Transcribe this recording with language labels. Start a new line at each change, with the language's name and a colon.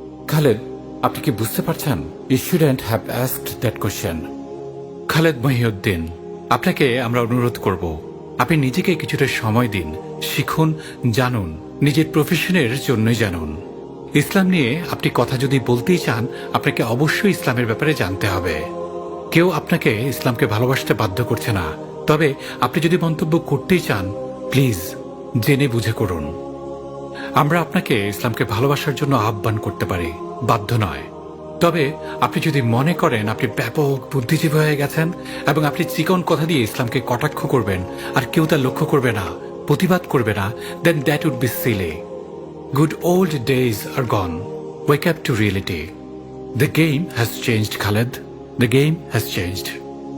Bangla: Khaled, আপনি কি বুঝতে পারছেন?
English: You shouldn't have asked that question.
Bangla: Khaled Mohiuddin, আপনাকে আমরা অনুরোধ করব, আপনি নিজেকে কিছুটা সময় দিন, শিখুন, জানুন, নিজের প্রফেশনের জন্যই জানুন। ইসলাম নিয়ে আপনি কথা যদি বলতেই চান, আপনাকে অবশ্যই ইসলামের ব্যাপারে জানতে হবে। কেউ আপনাকে ইসলামকে ভালোবাসতে বাধ্য করছে না, তবে আপনি যদি মন্তব্য করতেই চান, প্লিজ জেনে বুঝে করুন। আমরা আপনাকে ইসলামকে ভালোবাসার জন্য আহ্বান করতে পারি, বাধ্য নয়। তবে আপনি যদি মনে করেন আপনি ব্যাপক বুদ্ধিজীবী হয়ে গেছেন এবং আপনি চিকন কথা দিয়ে ইসলামকে কটাক্ষ করবেন আর কেউ তা লক্ষ্য করবে না, প্রতিবাদ করবে না,
English: Then that would be silly. Good old days are gone. Wake up to reality. The game has changed, Khaled. The game has changed.